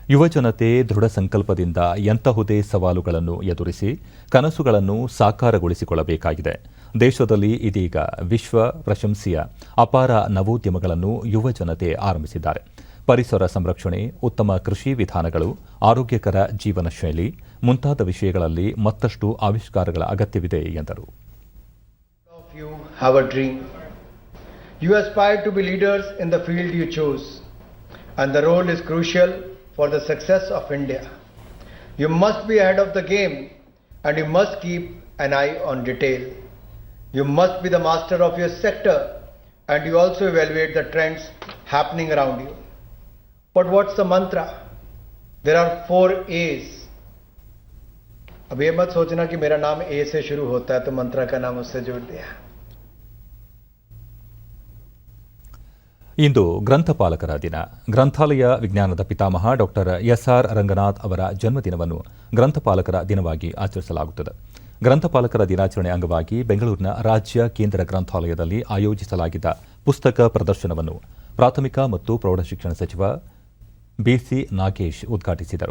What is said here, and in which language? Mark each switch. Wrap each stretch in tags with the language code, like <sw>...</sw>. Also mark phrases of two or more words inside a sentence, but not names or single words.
<kn>ಯುವಜನತೆ ದೃಢ ಸಂಕಲ್ಪದಿಂದ ಎಂತಹುದೇ ಸವಾಲುಗಳನ್ನು ಎದುರಿಸಿ ಕನಸುಗಳನ್ನು ಸಾಕಾರಗೊಳಿಸಿಕೊಳ್ಳಬೇಕಾಗಿದೆ. ದೇಶದಲ್ಲಿ ಇದೀಗ ವಿಶ್ವ ಪ್ರಶಂಸೆಯ ಅಪಾರ ನವೋದ್ಯಮಗಳನ್ನು ಯುವಜನತೆ ಆರಂಭಿಸಿದ್ದಾರೆ. ಪರಿಸರ ಸಂರಕ್ಷಣೆ, ಉತ್ತಮ ಕೃಷಿ ವಿಧಾನಗಳು, ಆರೋಗ್ಯಕರ ಜೀವನ ಶೈಲಿ ಮುಂತಾದ ವಿಷಯಗಳಲ್ಲಿ ಮತ್ತಷ್ಟು ಆವಿಷ್ಕಾರಗಳ ಅಗತ್ಯವಿದೆ ಎಂದರು.</kn> <en>You have a dream. You aspire to be leaders in the field you chose, and the role is crucial for the success of India. You must be ahead of the game, and you must keep an eye on detail. You must be the master of your sector, and you also evaluate the trends happening around you. But what's the mantra? There are 4 A's.</en> <hi>अब ये मत सोचना कि मेरा नाम ए से शुरू होता है तो मंत्रा का नाम उससे जोड़ दिया.</hi> <kn>ಇಂದು ಗ್ರಂಥಪಾಲಕರ ದಿನ. ಗ್ರಂಥಾಲಯ ವಿಜ್ಞಾನದ ಪಿತಾಮಹ ಡಾಕ್ಟರ್ ಎಸ್ಆರ್ ರಂಗನಾಥ್ ಅವರ ಜನ್ಮದಿನವನ್ನು ಗ್ರಂಥಪಾಲಕರ ದಿನವಾಗಿ ಆಚರಿಸಲಾಗುತ್ತದೆ. ಗ್ರಂಥಪಾಲಕರ ದಿನಾಚರಣೆ ಅಂಗವಾಗಿ ಬೆಂಗಳೂರಿನ ರಾಜ್ಯ ಕೇಂದ್ರ ಗ್ರಂಥಾಲಯದಲ್ಲಿ ಆಯೋಜಿಸಲಾಗಿದ್ದ ಪುಸ್ತಕ ಪ್ರದರ್ಶನವನ್ನು ಪ್ರಾಥಮಿಕ ಮತ್ತು ಪ್ರೌಢಶಿಕ್ಷಣ ಸಚಿವ ಬಿಸಿ ನಾಗೇಶ್ ಉದ್ಘಾಟಿಸಿದರು.</kn>